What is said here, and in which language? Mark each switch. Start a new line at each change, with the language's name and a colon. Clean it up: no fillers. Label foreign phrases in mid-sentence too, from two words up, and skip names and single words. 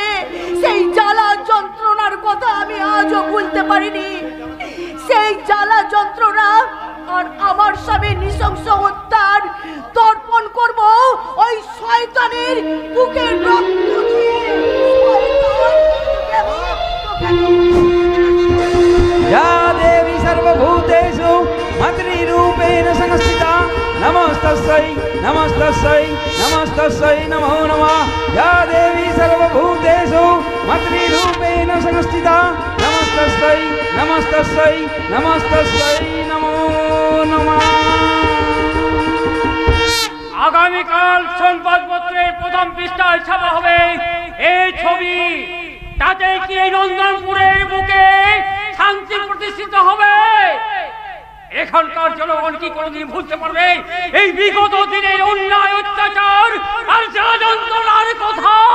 Bangla: সেই জ্বালা যন্ত্রণার কথা আমি আজও ভুলতে পারিনি। সেই জ্বালা যন্ত্রণা আর আমার স্বামীর নৃশংস হত্যার তর্পণ করব ওই শয়তানের বুকের রক্ত দিয়ে।
Sanskrit: या देवी सर्वभूतेषु मातृरूपेण संस्थिता नमस्तस्यै नमस्तस्यै नमस्तस्यै नमो नमः या देवी सर्वभूतेषु मातृरूपेण संस्थिता नमस्तस्यै नमस्तस्यै नमस्तस्यै नमो नमः।
Bangla: আগামীকাল সংবাদপত্রের প্রথম পৃষ্ঠায় ছাপা হবে এই ছবি। তাতে কি এই নন্দনপুরের বুকে শান্তি প্রতিষ্ঠিত হবে? এখানকার জনগণ কি কোনোদিন ভুলতে পারবে এই বিগত দিনের অন্যায় অত্যাচার আর যন্ত্রণার কথা?